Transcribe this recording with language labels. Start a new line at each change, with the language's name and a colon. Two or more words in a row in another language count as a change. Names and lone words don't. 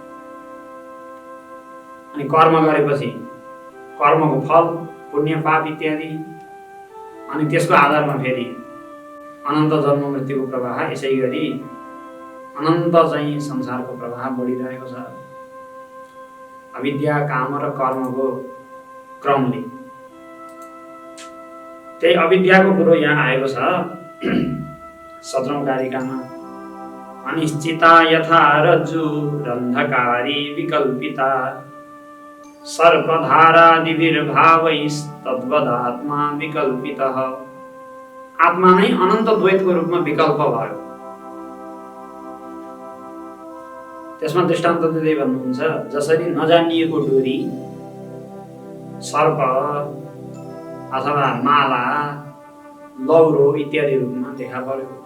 Nepali: अनि कर्म गरेपछि कर्मको फल पुण्य पाप इत्यादि, अनि त्यसको आधारमा फेरि अनन्त जन्म मृत्युको प्रवाह, यसै गरी अनन्त चाहिँ संसारको प्रवाह बढिरहेको छ अविद्या काम र कर्मको क्रमले। त्यही अविद्याको कुरो यहाँ आएको छ 17औं कारिकामा।
Sanskrit: अनिश्चिता यथा रज्जु रन्धकारी विकल्पिता सर्पधारादिभिर्भावैस्तद्वदात्मा विकल्पितः।
Nepali: आत्मा नै अनन्त द्वैतको रूपमा विकल्प भयो। त्यसमा दृष्टान्त दिँदै भन्नुहुन्छ, जसरी नजानिएको डोरी सर्प अथवा माला लौरो इत्यादि रूपमा देखा पर्यो।